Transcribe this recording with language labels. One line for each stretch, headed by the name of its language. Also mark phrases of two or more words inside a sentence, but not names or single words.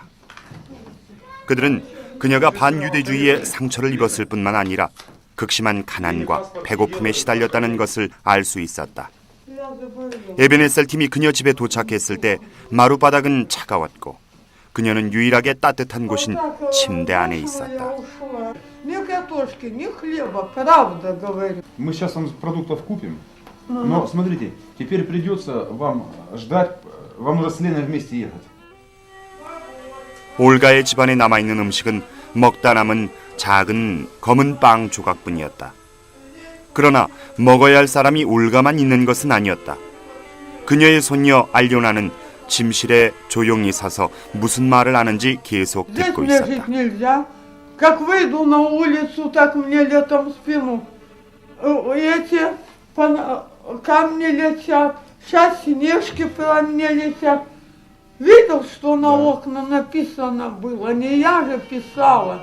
Korean: 그들은 그녀가 반유대주의에 상처를 입었을 뿐만 아니라 극심한 가난과 배고픔에 시달렸다는 것을 알 수 있었다. 에베네셀 팀이 그녀 집에 도착했을 때 마룻바닥은 차가웠고 그녀는 유일하게 따뜻한 곳인 침대 안에 있었다.
Russian: Мы сейчас вам продуктов купим, но смотрите, теперь придется вам ждать, вам нужно с Леной вместе ехать.
Korean: 올가의 집안에 남아있는 음식은 먹다 남은 작은 검은 빵 조각뿐이었다. 그러나 먹어야 할 사람이 올가만 있는 것은 아니었다. 그녀의 손녀 알료나는 침실에 조용히 서서 무슨 말을 하는지 계속 듣고 있었다.
Russian: Как выйду на улицу, так мне летом в спину. Эти камни летят, сейчас снежки по мне летят. Видел, что на окна написано было? Не я же писала.